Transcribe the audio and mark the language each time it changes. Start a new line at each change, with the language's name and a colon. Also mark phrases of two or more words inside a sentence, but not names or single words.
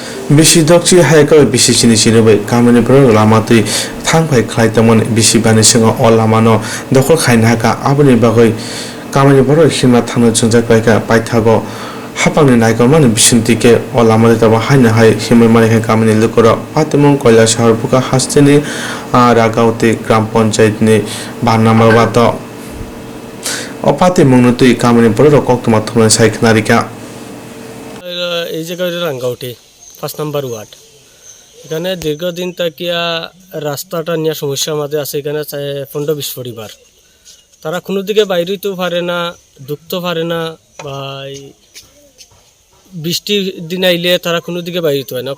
Kok Borok: Bisi dokchi haika bisi chini chini bai kamani pro lamatui thangpai khlaitamon bisi bani singa ol lamano dokol khaina haka aboni bagoi kamani pro himna thangno chungjak baika paithago hapangni naiko mani bisintike ol lamade taba haina hai himai mani hai kamani lukora patimon koila shahar buka hasteni ragauti gram panchayat ni banama bato opati mungnutui kamani pro koktuma thumna saikhnarika
Bangla: এই জায়গায় রাঙ্গাউটি 5 নম্বর ওয়ার্ড। এখানে দীর্ঘদিন তাকিয়া রাস্তাটা নিয়ে সমস্যার মাঝে আছে। এখানে 15-20 পরিবার, তারা কোনো দিকে বাইরে হইতেও পারে না, ঢুকতে পারে না, বা বৃষ্টির দিন আইলে তারা কোনো দিকে বাইরে হইতে হয় না।